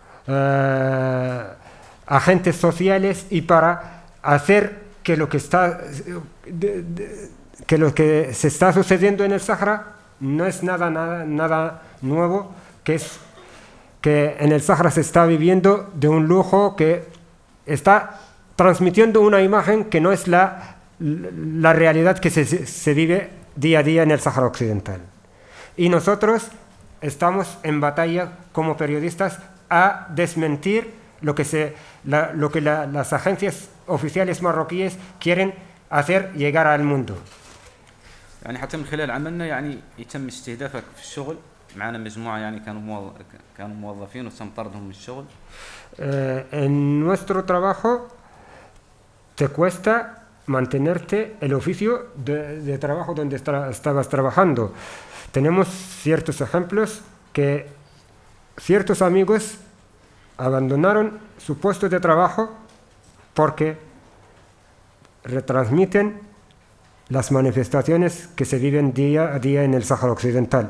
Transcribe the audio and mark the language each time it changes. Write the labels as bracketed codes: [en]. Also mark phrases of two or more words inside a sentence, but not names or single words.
[es] agentes sociales y para hacer que lo que se está sucediendo en el Sáhara no es nada nuevo, que en el Sáhara se está viviendo de un lujo que está transmitiendo una imagen que no es la realidad que se vive día a día en el Sáhara Occidental. Y nosotros estamos en batalla como periodistas a desmentir lo que las agencias oficiales marroquíes quieren hacer llegar al mundo. [ar] يعني حتى من خلال عملنا يعني يتم استهدافك في الشغل، معنا مجموعة يعني كانوا موظفين وتم طردهم من الشغل. [es] En nuestro trabajo te cuesta mantenerte el oficio de trabajo donde estabas trabajando. Tenemos ciertos ejemplos que ciertos amigos abandonaron su puesto de trabajo porque retransmiten las manifestaciones que se viven día a día en el Sáhara Occidental.